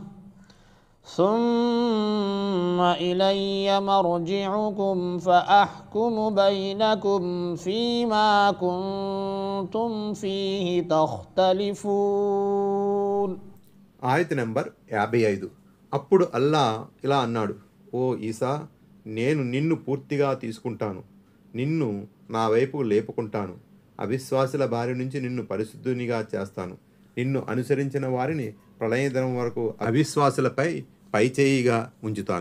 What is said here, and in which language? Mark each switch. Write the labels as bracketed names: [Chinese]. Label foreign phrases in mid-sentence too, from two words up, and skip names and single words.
[Arabic] ثم إلي مرجعكم فأحكم بينكم فيما كنتم فيه تختلفون. [Telugu] ఆయత్ నెంబర్ 55. అప్పుడు అల్లా ఇలా అన్నాడు, ఓ ఈసా, నేను నిన్ను పూర్తిగా తీసుకుంటాను, నిన్ను నా వైపు లేపుకుంటాను. అవిశ్వాసుల బారి నుంచి నిన్ను పరిశుద్ధునిగా చేస్తాను. నిన్ను అనుసరించిన వారిని ప్రళయదినం వరకు అవిశ్వాసులపై పైచేయిగా ఉంచుతాను.